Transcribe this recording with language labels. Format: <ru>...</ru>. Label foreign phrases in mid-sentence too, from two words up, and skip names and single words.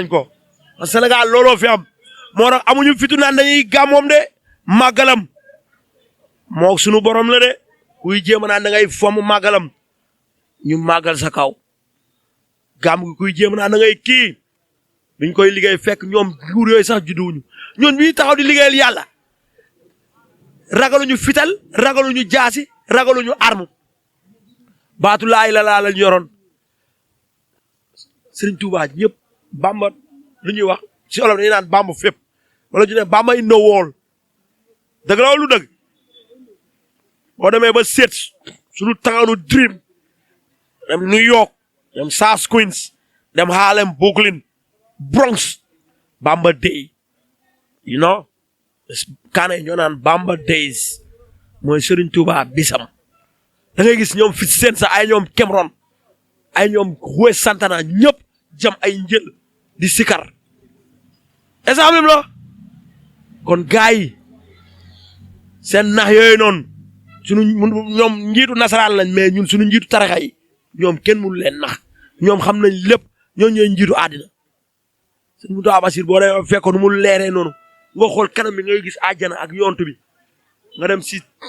<wo>ko Sénégal looloo fi am moo tax amuñu fitu naan dañuy gàmmoom de màggalam moo sunu borom la de kuy jéem a naan da ngay fomm màggalam ñu màggal sa kaw gàmm gi kuy jéem a naan da ngay kii biñ koy liggéey fekk ñoom nguur yooyu sax judduwuñu ñun bi taxaw di liggéeyal yàlla ragaluñu fital ragaluñu jaasi ragaluñu arme baatu laay la lañ yoroon Serigne Touba ñëpp Bamba lu ñuy wax si olof dañuy naan Bamba fépp wala ñu ne Bamba</wo> <en>in the world</en> <wo>dëgg la lu dëgg boo demee ba seet suñu tanganu dream dem New York dem South Queens dem Harlem Brooklyn Bronx Bamba Day</wo> <en>you know</en> <wo>kaane ñoo naan Bamba Days mooy Serigne Touba bisam da ngay gis ñoom fi seen sa ay ñoom Cameroun ay ñoom Huwe Santana ñëpp jam ay njël di sikar exemple la kon gars yi seen nax yooyu noonu sunu ñoom njiitu nasaraan lañ mais ñun suñu njiitu taraxa yi ñoom kenn mënu leen nax ñoom xam nañ lépp ñoo ñooy njiitu àddina sëñ Moustapha Bassir boo demee fekk nu mu leeree noonu nga xool kanam bi ngay gis àjjana ak yontu bi nga dem si</wo>